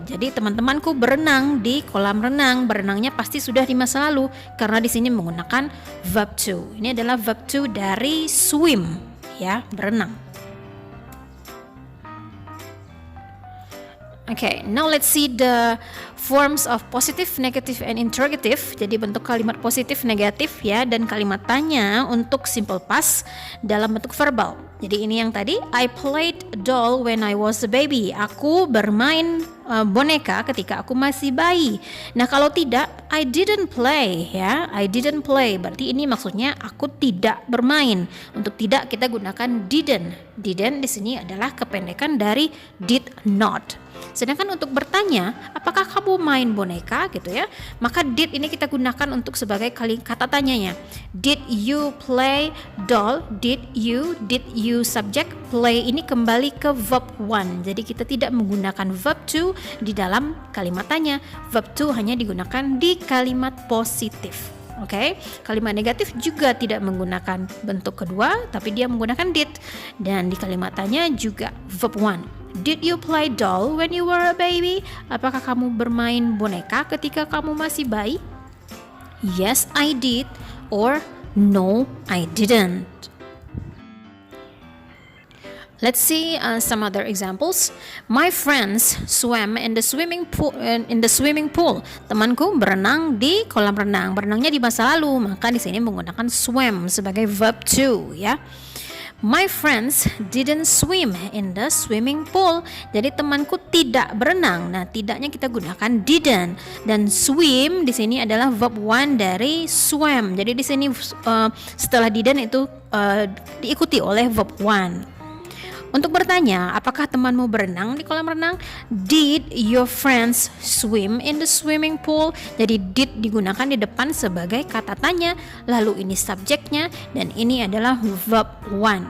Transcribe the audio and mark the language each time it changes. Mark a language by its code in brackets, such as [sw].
[id] Jadi teman-temanku berenang di kolam renang. Berenangnya pasti sudah di masa lalu karena di sini menggunakan verb to. Ini adalah verb to dari swim, ya, berenang. [en] Okay, now let's see the forms of positive, negative, and interrogative. [id] Jadi bentuk kalimat positif, negatif ya, dan kalimat tanya untuk simple past dalam bentuk verbal. Jadi ini yang tadi, [en] I played doll when I was a baby. [id] Aku bermain boneka ketika aku masih bayi. Nah, kalau tidak, [en] I didn't play [id] ya. [en] I didn't play. [id] Berarti ini maksudnya aku tidak bermain. Untuk tidak kita gunakan didn't. Didn't di sini adalah kependekan dari did not. Sedangkan untuk bertanya, apakah kamu main boneka gitu ya? Maka did ini kita gunakan untuk sebagai kata tanyanya. [en] Did you play doll? Did you subject, play [id] ini kembali ke [en] verb one. [id] Jadi kita tidak menggunakan verb to di dalam kalimat tanya. Verb to hanya digunakan di kalimat positif. Oke, kalimat negatif juga tidak menggunakan bentuk kedua, tapi dia menggunakan did. Dan di kalimat tanya juga verb one. [en] Did you play doll when you were a baby? [id] Apakah kamu bermain boneka ketika kamu masih bayi? [en] Yes, I did. Or no, I didn't. Let's see some other examples. My friends swam in the swimming pool. [id] Temanku berenang di kolam renang. Berenangnya di masa lalu, maka di sini menggunakan swam sebagai verb to ya. [en] My friends didn't swim in the swimming pool. [id] Jadi temanku tidak berenang. Nah, tidaknya kita gunakan didn't. Dan swim di sini adalah verb one dari swam. Jadi di sini setelah didn't itu diikuti oleh verb one. Untuk bertanya, apakah temanmu berenang di kolam renang? [en] Did your friends swim in the swimming pool? [id] Jadi did digunakan di depan sebagai kata tanya, lalu ini subjeknya, dan ini adalah verb one.